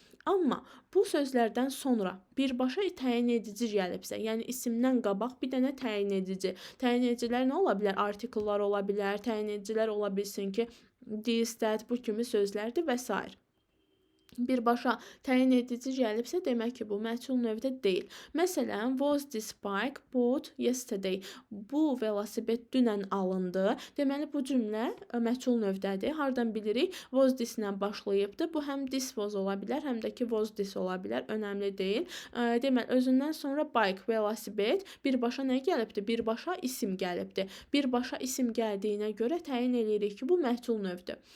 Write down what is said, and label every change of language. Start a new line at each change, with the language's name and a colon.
Azerbaijani: Amma bu sözlərdən sonra birbaşa təyin edici gəlibsə, yəni isimdən qabaq bir dənə təyin edici. Təyin edicilər nə ola bilər? Artikellar ola bilər, təyin edicilər ola bilsin ki, this, that bu kimi sözlərdir və s. Birbaşa təyin edici gəlibsə, demək ki, bu məchul növdə deyil. Məsələn,
English: was this bike bought yesterday?
Azerbaijani: Bu velosiped dünən alındı. Deməli, bu cümlə məchul növdədir. Hardan bilirik? Was this-lə başlayıbdı. Bu həm this was ola bilər, həm də ki, was this ola bilər. Önəmli deyil. Deməli, özündən sonra bike, velosiped birbaşa nə gəlibdi? Birbaşa isim gəlibdi. Birbaşa isim gəldiyinə görə təyin edirik ki, bu məchul növdür.